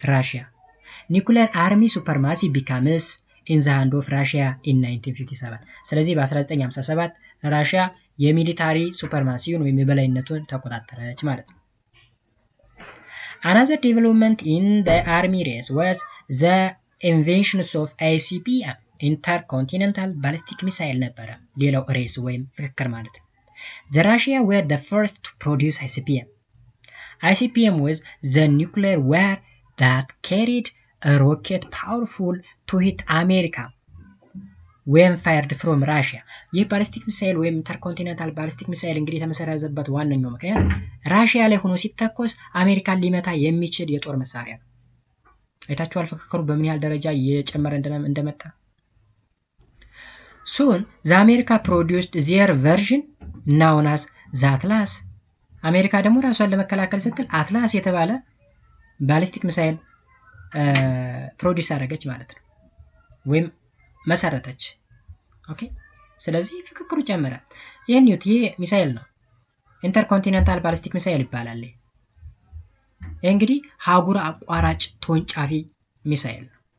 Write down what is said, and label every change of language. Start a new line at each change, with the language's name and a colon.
English: ራሺያ። ኒኩሌር አርሚ ሱፐርማሲ ቢካምስ ኢን ዘ ሃንድ ኦፍ ራሺያ ኢን 1957።
Amharic: ስለዚህ በ1957 ራሺያ የሚሊታሪ ሱፐርማሲውን ወይም የበላይነቱን ተቆጣጠረች ማለት ነው።
English: Another development in the army race was the invention of ICBM intercontinental ballistic missile
Amharic: ነበረ ሌላው ሬስ ወይም ፍክክር ማለት ነው።
English: The Russia were the first to produce ICBM. ICBM was the nuclear war that carried a rocket powerful to hit America when fired from Russia.
Amharic: ይህ ባሊስቲክ ሚሳይል ወይም ኢንተርኮንቲኔንታል ባሊስቲክ ሚሳይል እንግዲህ የተመሰረተበት ዋነኛው ምክንያት ራሺያ ላይ ሆኖ ሲተኮስ አሜሪካን ሊመታ የሚችል የጦር መሳሪያ ነው። አይታችኋል ፍክክሩ በምን ያህል ደረጃ እየጨመረ እንደመጣ።
English: Soon the America produced their version known as the Atlas.
Amharic: አሜሪካ ደግሞ ራሷን ለመከላከል ስትል አትላስ የተባለ ባሊስቲክ ሚሳይል ፕሮዲዩስ አደረገች ማለት ነው፣ ወይም መሰረተች። ኦኬ ስለዚህ ፍክክሩ ጨመረ። ይሄ ሚሳይል ነው፣ ኢንተርኮንቲኔንታል ባሊስቲክ ሚሳይል ይባላል። ይሄ እንግዲህ ሀጉር አቋራጭ ተወንጫፊ ሚሳይል ነው።